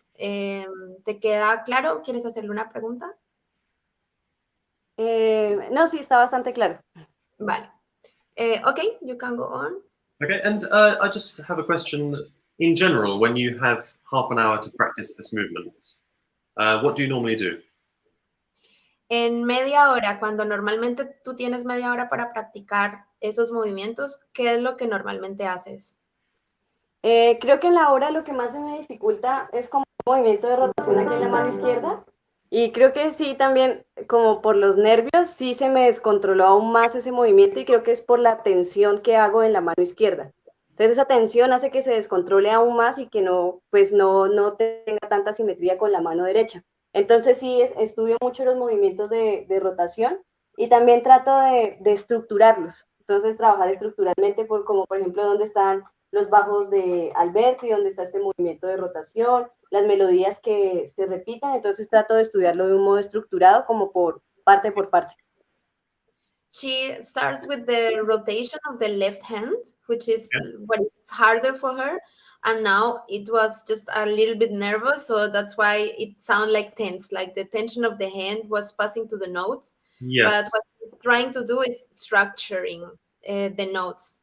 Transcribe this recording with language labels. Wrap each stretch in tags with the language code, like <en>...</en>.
<es>¿Te queda claro? ¿Quieres hacerle una pregunta? No, sí, está bastante claro. Vale.</es> <en>Okay, you can go on. Okay, and I just have a question. in general, when you have half an hour to practice this movement, what do you normally do?</en> <es>En media hora, cuando normalmente tú tienes media hora para practicar esos movimientos, ¿qué es lo que normalmente haces? Creo que en la hora lo que más se me dificulta es como un movimiento de rotación aquí en la mano izquierda. Y creo que sí, también como por los nervios, sí se me descontroló aún más ese movimiento y creo que es por la tensión que hago en la mano izquierda. Entonces esa tensión hace que se descontrole aún más y que no, pues no tenga tanta simetría con la mano derecha. Entonces sí, estudio mucho los movimientos de rotación y también trato de estructurarlos. Entonces trabajar estructuralmente como por ejemplo dónde están los bajos de Alberti, donde está este movimiento de rotación, las melodías que se repiten, entonces trato de estudiarlo de un modo estructurado como por parte.</es> <en>She starts with the rotation of the left hand, which is what is harder for her. And now it was just a little bit nervous, so that's why it sounded like tense, like the tension of the hand was passing to the notes. Yes. But what she's trying to do is structuring the notes.</en>